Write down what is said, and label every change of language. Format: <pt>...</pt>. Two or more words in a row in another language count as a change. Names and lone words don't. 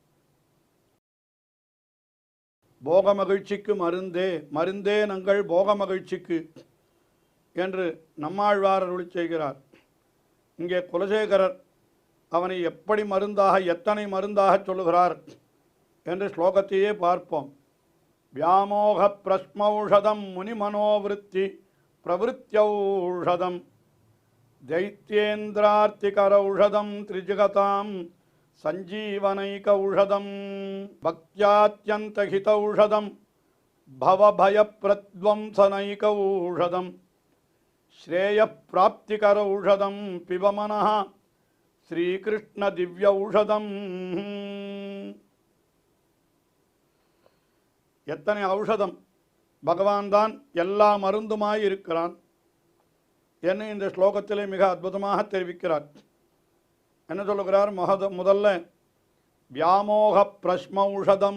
<ta>போக மகிழ்ச்சிக்கு மருந்தே, மருந்தே நங்கள் போக மகிழ்ச்சிக்கு என்று நம்மாழ்வார் அருளிச் செய்கிறார். இங்கே குலசேகரர் அவனை எப்படி மருந்தாக, எத்தனை மருந்தாக சொல்லுகிறார் என்று ஸ்லோகத்தையே பார்ப்போம்.</ta> <sa>व्यामोह प्रशमौषधं मुनिमनोवृत्ति प्रवृत्त्यौषधं दैत्येन्द्रार्तिकरौषधं त्रिजगतां सञ्जीवनैकौषधं भक्त्यात्यन्तहितौषधं भवभयप्रध्वंसनैकौषधं श्रेयप्राप्तिकरौषधं पिब मनः श्रीकृष्णदिव्यौषधं.</sa> <ta>எத்தனை ஔஷதம்! பகவான் தான் எல்லா மருந்துமாய் இருக்கிறான் என்ன இந்த ஸ்லோகத்திலே மிக அற்புதமாக தெரிவிக்கிறார். என்ன சொல்லுகிறார்? முதல்ல</ta> <sa>व्यामोह प्रशमौषधं.</sa>